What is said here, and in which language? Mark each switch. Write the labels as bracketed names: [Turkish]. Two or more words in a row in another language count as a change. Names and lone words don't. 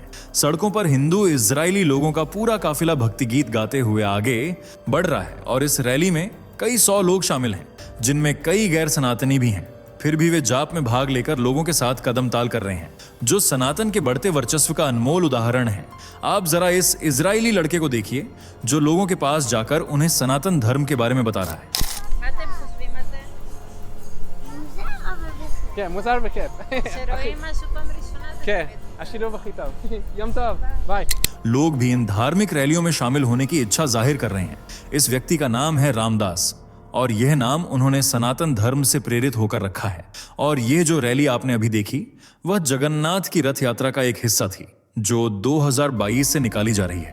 [Hindi] सड़कों पर हिंदू इजरायली लोगों का पूरा काफिला भक्ति गीत गाते हुए आगे बढ़ रहा है और इस रैली में कई 100 लोग शामिल हैं, जिनमें कई गैर सनातनी भी हैं। फिर भी वे जाप में भाग लेकर लोगों के साथ कदम ताल कर रहे हैं, जो सनातन के बढ़ते वर्चस्व का अनमोल उदाहरण है। आप जरा इस इजरायली लड़के को देखिए, जो लोगों के पास जाकर उन्हें सनातन धर्म के बारे में बता रहा है। [Hebrew] כן, מוזר וכיף. שרואים משהו פעם ראשונה זה כן, השילוב הכי טוב. יום טוב, ביי. [Hindi] लोग भी इन धार्मिक रैलियों में शामिल होने की इच्छा जाहिर कर रहे हैं। इस व्यक्ति का नाम है रामदास और यह नाम उन्होंने सनातन धर्म से प्रेरित होकर रखा है। और यह जो रैली आपने अभी देखी, वह जगन्नाथ की रथ यात्रा का एक हिस्सा थी, जो 2022 से निकाली जा रही है।